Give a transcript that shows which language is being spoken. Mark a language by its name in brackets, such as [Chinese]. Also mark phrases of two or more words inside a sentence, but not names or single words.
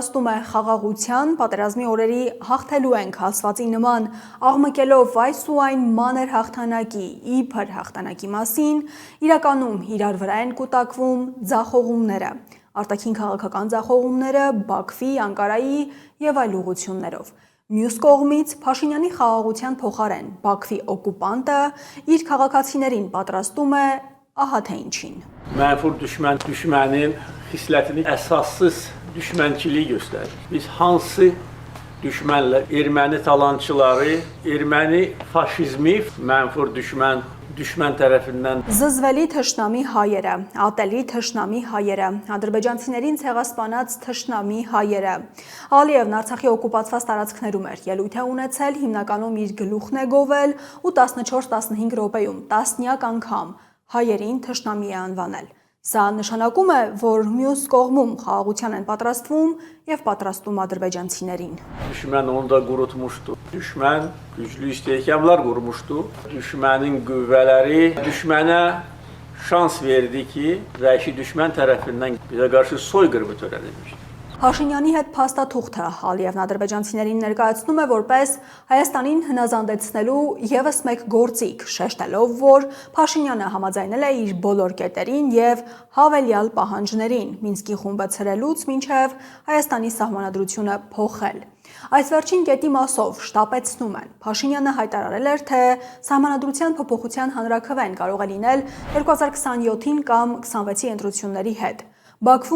[Armenian] է խաղաղության, պատերազմի օրերի հաղթելու ենք հասվածի նման, աղմկելով այս ու այն մանր հաղթանակի, իբր հաղթանակի մասին, իրականում իրար վրա են կուտակվում ձախողումները։ Արտաքին քաղաքական ձախողումները Բաքվի, Անկարայի եւ այլ ուղղություններով։ Մյուս կողմից Փաշինյանի խաղաղության փոխարեն Բաքվի օկուպանտը իր քաղաքացիներին պատրաստում է ահա թե ինչին։ [Azerbaijani] mənfur düşmənin xislətini əsassız düşmənçiliyi göstərir. Biz hansı düşmənlə erməni talançıları, erməni faşizmi mənfur düşmən tərəfindən [Armenian] Զզվելի թշնամի հայերը, ատելի թշնամի հայերը, ադրբեջանցիներին ցեղասպանած թշնամի հայերը։ Ալիևն Արցախի օկուպացված տարածքներում էր ելույթ է ունեցել, հիմնականում իր գլուխն է գովել ու 14-15 րոպեում տասնյակ անգամ հայերին թշնամի է անվանել։ Սա նշանակում է, որ մյուս կողմում խաղաղության են պատրաստվում եւ պատրաստում ադրբեջանցիներին։ [Azerbaijani] Düşmən onu da qurutmuşdu. Düşmən güclü istehkamlar qurmuşdu. Düşmənin qüvvələri düşmənə şans verdi ki, vəhşi düşmən tərəfindən bizə qarşı soyqırımı törədilmişdi. [Armenian] Փաշինյանի հետ փաստաթուղթը Ալիևն ադրբեջանցիներին ներկայացնում է որպես Հայաստանին հնազանդեցնելու եւս մեկ գործիք, շեշտելով, որ Փաշինյանը համաձայնել է իր բոլոր կետերին եւ հավելյալ պահանջներին Մինսկի խումբը ցրելուց մինչեւ Հայաստանի սահմանադրությունը փոխել։ Այս վերջին կետի մասով շտապեցնում են։ Փաշինյանը հայտարարել էր, թե սահմանադրության փոփոխության հանրաքվեն կարող է լինել 2027-ին կամ 26-ի ընտրությունների հետ։ Բաքվում